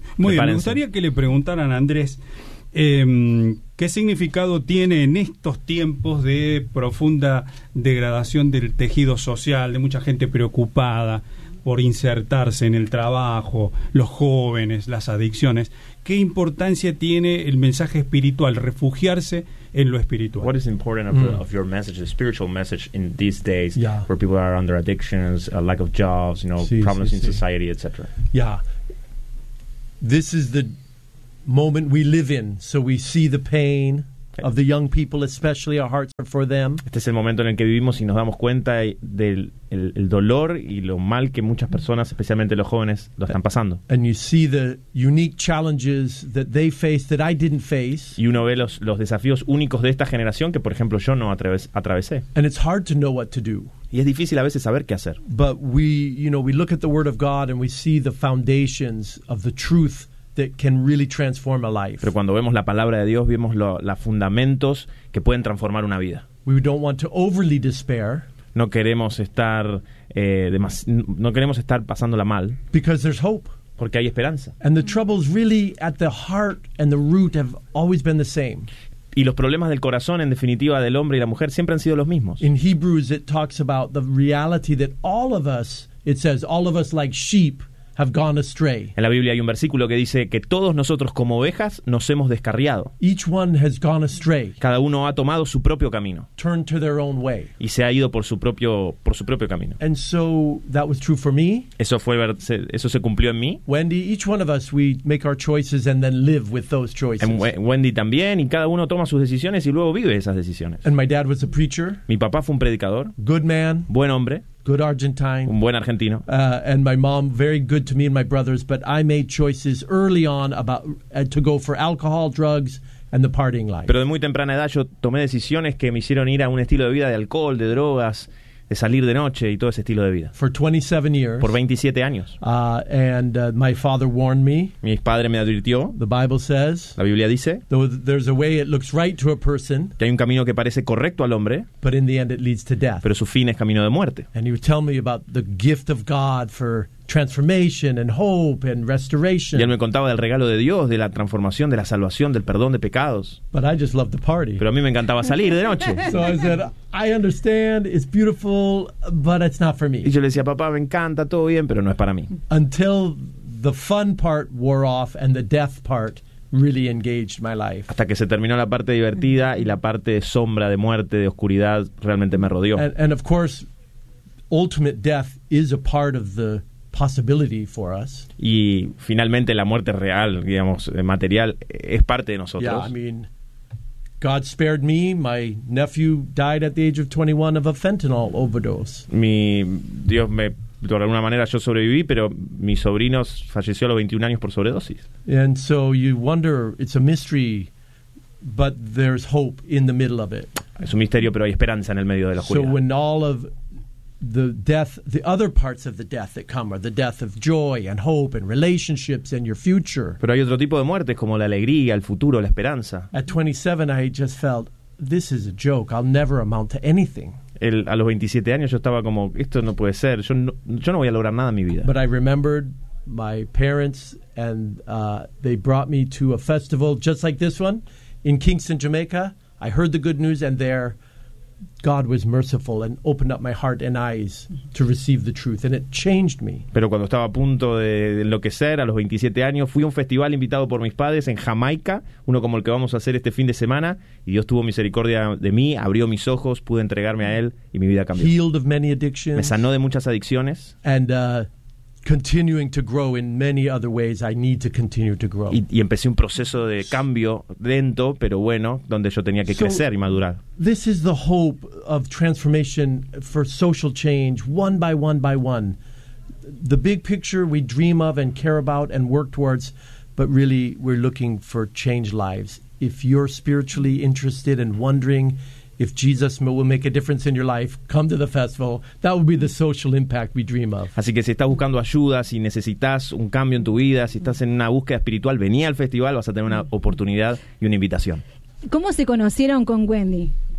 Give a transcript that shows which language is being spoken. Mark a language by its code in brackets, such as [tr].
[es] Muy bien, me gustaría que le preguntaran a Andrés qué significado tiene en estos tiempos de profunda degradación del tejido social, de mucha gente preocupada por insertarse en el trabajo, los jóvenes, las adicciones. ¿Qué importancia tiene el mensaje espiritual, refugiarse en lo espiritual? [en] What is important of your message, the spiritual message in these days, yeah, where people are under addictions, a lack of jobs, you know, sí, problems sí, in sí. society, etc.? Yeah. This is the moment we live in. So we see the pain of the young people, especially our hearts are for them. [es] Este es el momento en el que vivimos y nos damos cuenta del el dolor y lo mal que muchas personas, especialmente los jóvenes, lo están pasando. [en] And you see the unique challenges that they face that I didn't face. [es] Y uno ve los desafíos únicos de esta generación que, por ejemplo, yo no atravesé. [en] And it's hard to know what to do. [es] Y es difícil a veces saber qué hacer. [en] But we, you know, we look at the Word of God and we see the foundations of the truth that can really transform a life. [es] Pero cuando vemos la palabra de Dios, vemos los fundamentos que pueden transformar una vida. [en] We don't want to overly despair. [es] No queremos estar pasándola mal. [en] Because there's hope. [es] Porque hay esperanza. [en] And the troubles really at the heart and the root have always been the same. [es] Y los problemas del corazón, en definitiva, del hombre y la mujer siempre han sido los mismos. [en] In Hebrews it talks about the reality that all of us, it says, all of us like sheep have gone astray. [es] En la Biblia hay un versículo que dice que todos nosotros como ovejas nos hemos descarriado. [en] Each one has gone astray. [es] Cada uno ha tomado su propio camino. [en] Turned to their own way. [es] Y se ha ido por su propio camino. [en] And so that was true for me. [es] Eso se cumplió en mí. [en] Wendy, each one of us, we make our choices and then live with those choices. [es] Wendy también, y cada uno toma sus decisiones y luego vive esas decisiones. [en] And my dad was a preacher. [es] Mi papá fue un predicador. [en] Good man. [es] Buen hombre. [en] Good Argentine. [es] Un buen argentino. [en] And my mom, very good to me and my brothers, but I made choices early on about to go for alcohol, drugs, and the partying life. [es] Pero de muy temprana edad yo tomé decisiones que me hicieron ir a un estilo de vida de alcohol, de drogas, de salir de noche y todo ese estilo de vida. [en] For 27 years. [es] Por 27 años. [en] And my father warned me. [es] Mi padre me advirtió. [en] The Bible says. [es] La Biblia dice. [en] There's a way it looks right to a person. [es] Que hay un camino que parece correcto al hombre. [en] But in the end it leads to death. [es] Pero su fin es camino de muerte. [en] And he would tell me about the gift of God for transformation and hope and restoration. [es] Y él me contaba del regalo de Dios, de la transformación, de la salvación, del perdón de pecados. [en] But I just loved the party. [es] Pero a mí me encantaba salir de noche. [en] So I said, I understand, it's beautiful, but it's not for me. [es] Y yo le decía, papá, me encanta, todo bien, pero no es para mí. [en] Until the fun part wore off and the death part really engaged my life. [es] Hasta que se terminó la parte divertida y la parte de sombra, de muerte, de oscuridad, realmente me rodeó. [en] And of course, ultimate death is a part of the possibility for us. [es] Y finalmente la muerte real, digamos, material, es parte de nosotros. [en] Yeah, I mean, God spared me. My nephew died at the age of 21 of a fentanyl overdose. [es] De alguna manera yo sobreviví, pero mi sobrino falleció a los 21 años por sobredosis. [en] And so you wonder, it's a mystery, but there's hope in the middle of it. [es] Es un misterio, pero hay esperanza en el medio de la oscuridad. [en] So when all of the death, the other parts of the death that come are the death of joy and hope and relationships and your future. [es] Pero hay otro tipo de muertes como la alegría, el futuro, la esperanza. [en] At 27, I just felt this is a joke. I'll never amount to anything. [es] A los 27 años yo estaba como esto no puede ser. Yo no voy a lograr nada en mi vida. [en] But I remembered my parents and they brought me to a festival just like this one in Kingston, Jamaica. I heard the good news and there God was merciful and opened up my heart and eyes to receive the truth, and it changed me. [es] Pero cuando estaba a punto de enloquecer a los 27 años, fui a un festival invitado por mis padres en Jamaica, uno como el que vamos a hacer este fin de semana, y Dios tuvo misericordia de mí, abrió mis ojos, pude entregarme a él y mi vida cambió. [en] Healed of many addictions. [es] Me sanó de muchas adicciones. [en] And continuing to grow in many other ways, I need to continue to grow. [es] Y empecé un proceso de cambio lento, pero bueno, donde yo tenía que crecer y madurar. [en] This is the hope of transformation for social change, one by one by one. The big picture we dream of and care about and work towards, but really we're looking for changed lives. If you're spiritually interested and wondering if Jesus will make a difference in your life, come to the festival. That would be the social impact we dream of. [es] Así que si estás buscando ayuda, si necesitas un cambio en tu vida, si estás en una búsqueda espiritual, vení al festival, vas a tener una oportunidad y una invitación. ¿Cómo se conocieron con Wendy?